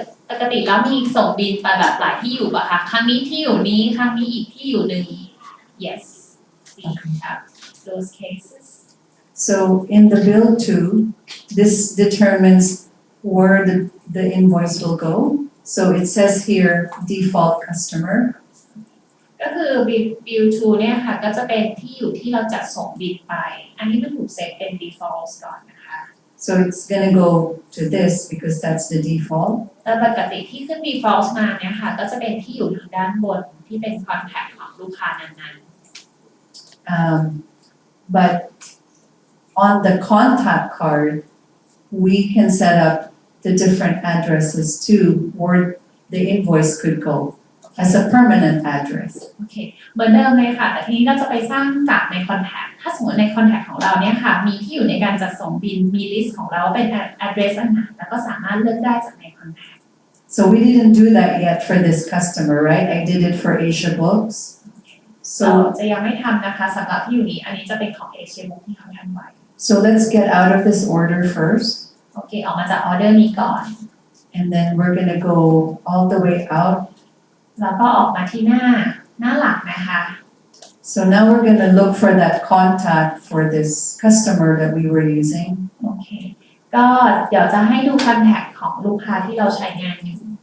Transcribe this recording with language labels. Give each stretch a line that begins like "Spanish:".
Thai: ปกติแล้วมีส่งบินไปแบบหลายที่อยู่ป่ะคะครั้งนี้ที่อยู่นี้ครั้งนี้อีกที่อยู่หนึ่ง
English: yes we have those cases So in the bill too, this determines where the invoice will go. So it says here default customer.
Thai: ก็คือ bill to เนี่ยค่ะก็จะเป็นที่อยู่ที่เราจัดส่งบินไป อันนี้มันถูกเซตเป็น default ก่อนนะคะ
English: So it's gonna go to this because that's the default.
Thai: แล้วปกติที่ขึ้น default มาเนี่ยค่ะก็จะเป็นที่อยู่ทางด้านบนที่เป็น contact ของลูกค้านั้น
English: But on the contact card, we can set up the different addresses too, where the invoice could go as a permanent address.
Thai: ๆโอเคเหมือนเดิมเลยค่ะแต่ทีนี้เราจะไปสร้างจากใน contact ถ้าสมมติใน contact ของเราเนี่ยค่ะมีที่อยู่ในการจัดส่งบินมี list ของเราเป็น address อันไหนแล้วก็สามารถเลือกได้จากใน contact
English: So we didn't do that yet for this customer, right? I did it for Asia Books.
Thai: เรา
English: So
Thai: จะยังไม่ทำนะคะสำหรับที่อยู่นี้อันนี้จะเป็นของ Asia Book ที่เขาทำไว้
English: So let's get out of this order first,
Thai: โอเคออกมาจากออเดอร์นี้ก่อน
English: and then we're gonna go all the way out.
Thai: แล้วก็ออกมาที่หน้าหลักนะคะ
English: So now we're gonna look for that contact for this customer that we were using.
Thai: โอเคก็เดี๋ยวจะให้ดู contact ของลูกค้าที่เราใช้งานอยู่